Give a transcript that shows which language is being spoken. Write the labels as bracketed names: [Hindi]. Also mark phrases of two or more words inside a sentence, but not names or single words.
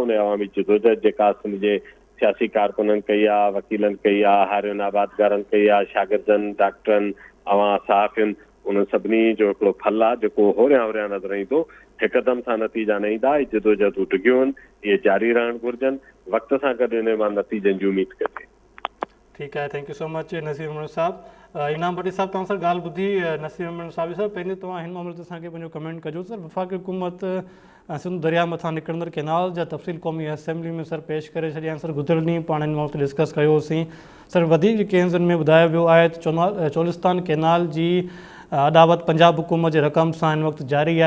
[Sindhi] उन अवामी जदोजहद जेका सिंध जे सियासी कारकुननि कई आहे, वकीलनि कई आहे, हारियुनि आबादगारनि कई आहे, शागिर्दनि, डॉक्टरनि, अवां सहाफ़ियुनि, उन सभिनी जो हिकिड़ो फल आहे जेको होरियां होरियां नज़र ईंदो। हिकदमि सां नतीजा न ईंदा, जदोजहदूं टिकियूं आहिनि, इहे जारी रहणु घुरिजनि। वक़्त सां गॾु इन मां नतीजनि जी उमेद कजे। ठीकु आहे, [English] Thank you so much नसीर उमर साहब। [Sindhi] इनाम भट्टी साहब तव्हां सर ॻाल्हि ॿुधी नसीर उमर साहब सर, पंहिंजे तव्हां हिन मामले ते असांखे पंहिंजो कमेंट कजो। सर वफ़ाक़ी हुकूमत सिंध दरिया मथां निकिरंदड़ कैनाल जा तफ़सील क़ौमी असेंबली में सर पेश करे छॾिया आहिनि। सर गुज़िरियल ॾींहुं पाण हिन मामले ते डिस्कस कयोसीं। सर वधीक जेके आहिनि में ॿुधायो वियो आहे त चोलिस्तान कैनाल जी अदावत पंजाब हुकूमत जे रक़म सां हिन वक़्तु जारी आहे।